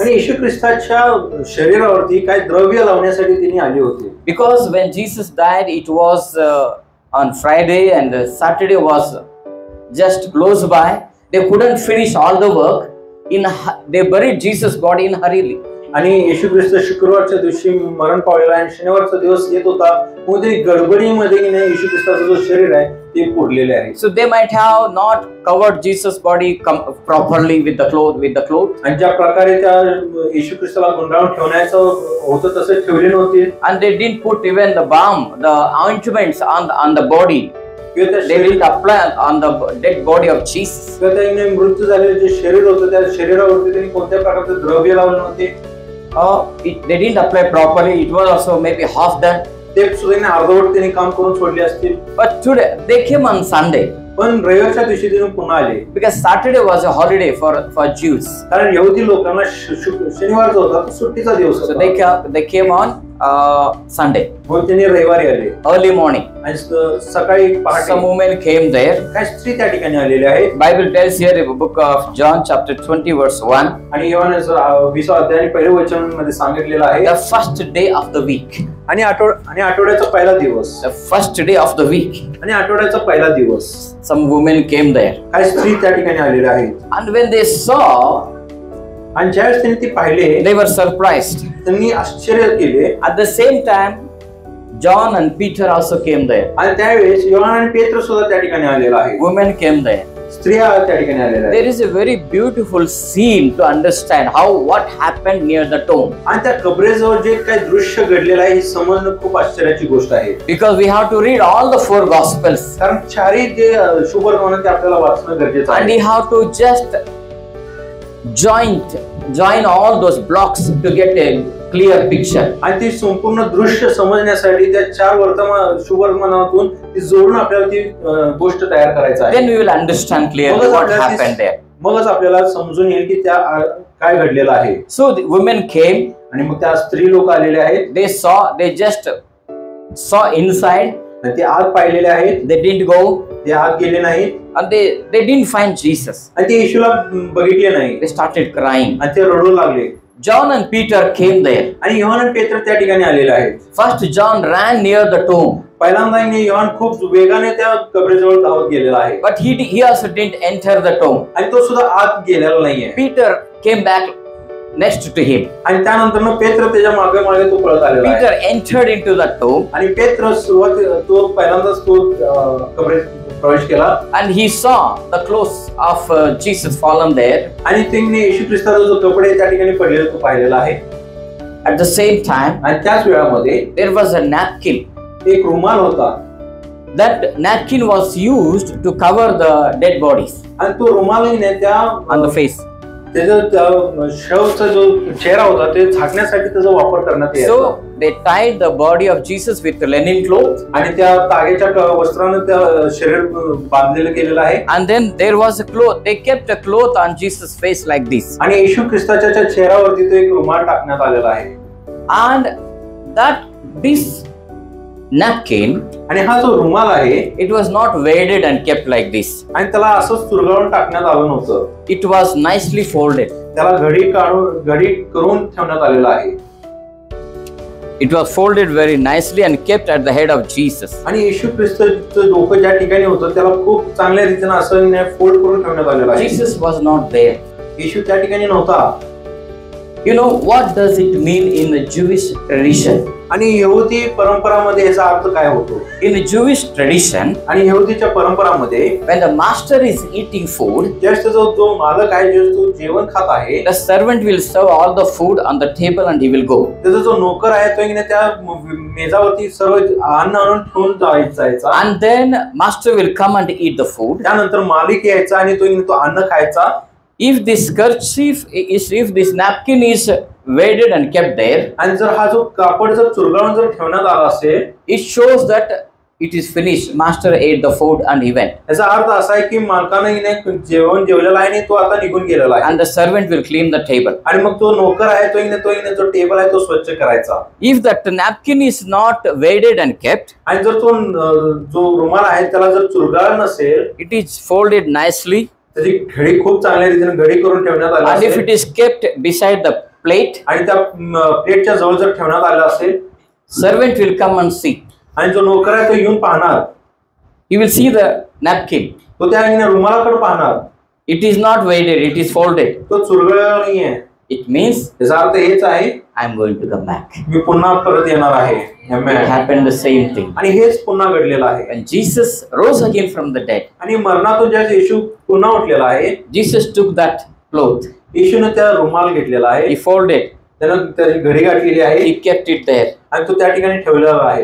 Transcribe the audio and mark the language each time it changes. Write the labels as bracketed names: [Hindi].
[Marathi] आणि येशू ख्रिस्ताच्या शरीरावरती काही द्रव्य लावण्यासाठी त्यांनी आले होते. [English] Because when Jesus died, it was on Friday and Saturday was just close by. They couldn't finish all the work. They buried Jesus' body in hurriedly. [Marathi] आणि येशू ख्रिस्त शुक्रवारच्या दिवशी मरण पावलेला आणि शनिवारचा दिवस येत होता. मग ते गडबडीमध्ये येशू ख्रिस्ताचं जो शरीर आहे ते फोडलेले आहे. [English] So they might have not covered Jesus' body properly with the cloth. [Marathi] आणि ज्या प्रकारे त्या येशू ख्रिस्ताला गुंडाळून ठेवण्याचं होतं तसे ठेवले नव्हते. [English] And they didn't put even the balm, the ointments on the body. They didn't apply on the dead body of Jesus. [Marathi] त्याने मृत्यू झालेले जे शरीर होतं त्या शरीरावरती त्यांनी कोणत्या प्रकारचे द्रव्य लावले नव्हते. [English] They didn't apply properly. It was also maybe half done. [Marathi] ते सुद्धा अर्धवट त्यांनी काम करून सोडले असतील. [English] But today they came on Sunday. [Marathi] पण रविवारच्या दिवशी ते पुन्हा आले. [English] Because Saturday was a holiday for Jews. [Marathi] कारण यहुदी लोकांना शनिवारचा होता सुट्टीचा दिवस होता. [English] So they came on Sunday. [Marathi] मग त्यांनी रविवारी आले. [English] Early morning. [Marathi] आणि सकाळी पहाटे. [English] Some women came there. [Marathi] काही स्त्री त्या ठिकाणी आलेले आहेत. [English] Bible tells here in the book of John chapter 20 verse 1. [Marathi] आणि योहानचा 20 अध्याय पहिल्या वचनामध्ये सांगितलेलं आहे. [English] The first day of the week. [Marathi] आणि आठवड्याचा पहिला दिवस. [English] The first day of the week. [Marathi] आणि आठवड्याचा पहिला दिवस. [English] Some women came there. [Marathi] काही स्त्री त्या ठिकाणी आलेल्या आहेत. [English] And when they saw, [Marathi] आणि ज्यावेळेस त्यांनी ते पाहिले, [English] they were surprised. [Marathi] त्यांनी आश्चर्य केले. [English] At the same time, John and Peter also came there. [Marathi] आणि त्यावेळेस योहान आणि पेत्र सुद्धा त्या ठिकाणी आलेला आहे. [English] Women came there. [Marathi] स्त्रिया त्या ठिकाणी आलेल्या आहेत. [English] There is a very beautiful scene to understand what happened near the tomb. [Marathi] आणि त्या कबरेजवळ जे काही दृश्य घडलेलं आहे हे समजणं खूप आश्चर्याची गोष्ट आहे. [English] Because we have to read all the 4 gospels. [Marathi] कारण चारही जे शुभवर्तमान ते आपल्याला वाचणं गरजेचं आहे. [English] And we have to just join all those blocks to get a clear picture. [Marathi] आणि ती संपूर्ण दृश्य समजण्यासाठी त्या 4 शुभवर्तमानातून ती जोडून आपल्याला ती गोष्ट तयार करायचं आहे. [English] Then we will understand clearly what happened there. [Marathi] मगच आपल्याला समजून येईल की त्या काय घडलेलं आहे. [English] So the women came. [Marathi] आणि मग त्या स्त्री लोक आलेले आहेत. [English] They just saw inside. [Marathi] आणि ते आत पाहिलेले आहेत. [English] They didn't go. [Marathi] ते आत गेले नाहीत. [English] And they didn't find Jesus. [Marathi] आणि ते येशूला बघितले नाही. [English] They started crying. [Marathi] आणि ते रडू लागले. [English] John and Peter came there. [Marathi] आणि योहान आणि पेत्र त्या ठिकाणी आलेले आहेत. [English] First John ran near the tomb. [Marathi] पहिल्यांदा योहान खूप वेगाने त्या कबरेजवळ धावत गेलेला आहे. [English] But he also didn't enter the tomb. [Marathi] आणि तो सुद्धा आत गेलेला नाहीये. [English] Peter came back next to him. [Marathi] आणि त्यानंतर पेत्र त्याच्या मागे तो पळत आलेला आहे. [English] Peter entered into the tomb. [Marathi] आणि पेत्र तो पहिल्यांदाच तो कबरेत प्रवेश केला [English] and he saw the clothes of Jesus fallen there. [Marathi] आणि त्यांनी येशू ख्रिस्ताचा जो कपडे त्या ठिकाणी पडलेला तो पाहिलेला आहे. [English] At the same time, [Marathi] आणि त्याच वेळामध्ये [English] there was a napkin. [Marathi] एक रुमाल होता. [English] That napkin was used to cover the dead bodies [Marathi] आणि तो रुमालने त्या [English] on the face. [Marathi] त्याचा शवचा जो चेहरा होता ते झाकण्यासाठी त्याचा वापर करण्यात यायचा. [English] So they tied the body of Jesus with the linen cloth. [Marathi] आणि त्या तागेच्या वस्त्राने त्या शरीर बांधलेलं केलेलं आहे. [English] And then there was a cloth. They kept a cloth on Jesus' face like this. [Marathi] आणि येशू ख्रिस्ताच्या चेहऱ्यावरती तो एक रुमाल टाकण्यात आलेला आहे. [English] And that this napkin, [Marathi] आणि हा जो रुमाल आहे [English] it was not weighted and kept like this. [Marathi] आणि त्याला असंच चुरगाळून टाकण्यात आलं नव्हतं. [English] It was nicely folded. [Marathi] त्याला घडी करून ठेवण्यात आलेला आहे. [English] It was folded very nicely and kept at the head of Jesus. [Marathi] आणि येशू ख्रिस्ताचं डोकं ज्या ठिकाणी होतं त्याला खूप चांगल्या रीतीने असं फोल्ड करून ठेवण्यात आलेलं आहे. [English] Jesus was not there. [Marathi] येशू त्या ठिकाणी नव्हता. [English] You know what does it mean in the Jewish tradition? [Marathi] आणि यहुदी परंपरामध्ये याचा अर्थ काय होतो? [English] In the Jewish tradition, [Marathi] आणि यहुदीच्या परंपरामध्ये [English] when the master is eating food, [Marathi] जो मालक आहे जो जेवण खात आहे, [English] the servant will serve all the food on the table and he will go. [Marathi] त्याचा जो नोकर आहे तो त्या मेजावरती सर्व अन्न आणून ठेवून जायचा. [English] And then master will come and eat the food. [Marathi] त्यानंतर मालिक यायचा आणि तो अन्न खायचा. [English] If this kerchief if this napkin is weighted and kept there, [Marathi] आणि जर हा जो कापड जर चुरगाळून जर ठेवण्यात आला असेल, [English] it shows that it is finished. Master ate the food and he went. [Marathi] याचा अर्थ असा आहे की मालकाने जेवण जेवलेला आहे आणि तो आता निघून गेलेला आहे. [English] And the servant will clean the table. [Marathi] आणि मग तो नोकर आहे तो जो टेबल आहे तो स्वच्छ करायचा. [English] If that napkin is not weighted and kept, [Marathi] आणि जर तो जो रुमाल आहे त्याला जर चुरगाळ नसेल, [English] it is folded nicely. [Marathi] त्याची घडी खूप चांगल्या रीतीने घडी करून ठेवण्यात आली [English] And if it is kept beside the plate, [Marathi] आणि त्या प्लेटच्या जवळ जर ठेवण्यात आलं असेल, [English] servant will come and see. [Marathi] आणि जो नोकर आहे तो येऊन पाहणार. [English] He will see the napkin. [Marathi] तो त्या रुमालाकडे पाहणार. [English] It is not weighted, it is folded. [Marathi] तो चुरगळलेला नाहीये. [English] It means [Marathi] याचा अर्थ हेच आहे, [English] I am going to come back. [Marathi] मी पुन्हा परत येणार आहे. [English] It happened the same thing. [Marathi] आणि हेच पुन्हा घडलेलं आहे. [English] When Jesus rose again from the dead, [Marathi] आणि मरणातून ज्या येशू पुन्हा उठलेला आहे, [English] Jesus took that cloth. [Marathi] येशूने त्या रुमाल घेतलेला आहे. [English] He folded. [Marathi] त्यानं त्याची घडी घातलेली आहे. [English] He kept it there. [Marathi] आणि तो त्या ठिकाणी ठेवलेला आहे.